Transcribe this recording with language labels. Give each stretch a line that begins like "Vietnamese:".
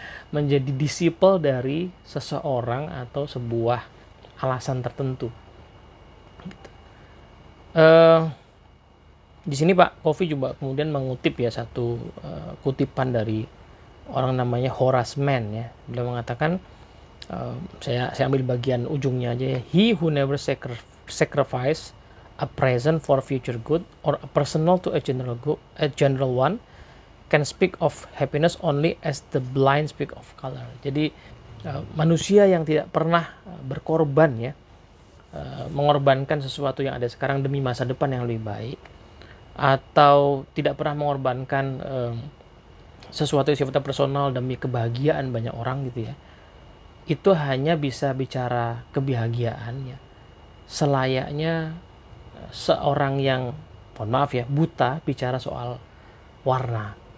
Indonesian: Menjadi disciple dari seseorang atau sebuah alasan tertentu. Di sini Pak Kofi juga kemudian mengutip ya satu kutipan dari orang namanya Horace Mann ya. Beliau mengatakan, saya ambil bagian ujungnya aja ya.
English: He who never sacrifice a present for future good or a personal to a general one can speak of happiness only as the blind speak of color.
Indonesian: Jadi manusia yang tidak pernah berkorban ya, mengorbankan sesuatu yang ada sekarang demi masa depan yang lebih baik, atau tidak pernah mengorbankan sesuatu yang sifatnya personal demi kebahagiaan banyak orang gitu ya, itu hanya bisa bicara kebahagiaan ya selayaknya seorang yang, mohon maaf ya, buta bicara soal warna.